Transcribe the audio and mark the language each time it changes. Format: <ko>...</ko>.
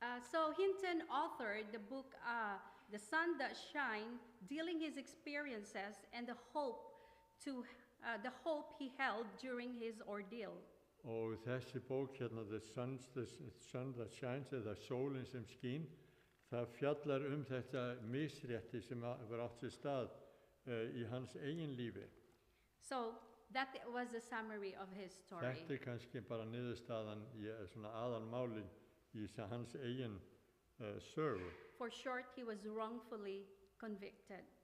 <en>So Hinton authored the book The Sun That Shine, dealing his experiences and the hope he held during his ordeal.</en> <is>Og þessi bók</is> <en>The Sun That Shines,</en> <is>eða sólin sem skín, það fjallar þetta misrétti sem var átt sér stað í hans eigin lífi.</is> <en>So that was a summary of his story.</en> <is>Þetta kannski bara niðurstaðan í svona aðalmálin í hans eigin sögu.</is> <en>For short, he was wrongfully convicted.</en>